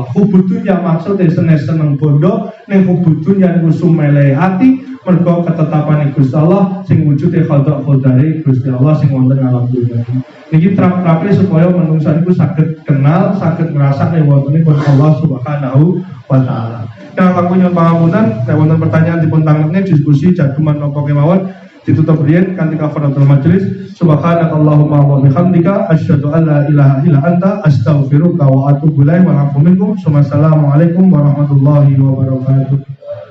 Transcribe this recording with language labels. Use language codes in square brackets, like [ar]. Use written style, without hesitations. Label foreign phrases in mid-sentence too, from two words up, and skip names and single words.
[ar] حب الدنيا [jv] maksude seneng bondo, ning [ar] حب الدنيا [jv] niku sumele ati mergo ketetapane Gusti Allah sing wujude qada qadare Gusti Allah sing wonten alam dunya. Niki trap-trape supaya manungsa niku saged kenal, saged ngrasakne wontenipun Allah [ar] سبحانه وتعالى. [jv] Kang kanggo nyuwun pangapunten, nek wonten pertanyaan dipun tangnekne diskusi jagungan napa kemawon ditutup riyen kanthi [ar] كفارة المجلس. سبحانك اللهم وبحمدك أشهد أن لا إله إلا أنت أستغفرك وأتوب إليك وأعوذ بكم. والسلام عليكم ورحمة الله وبركاته.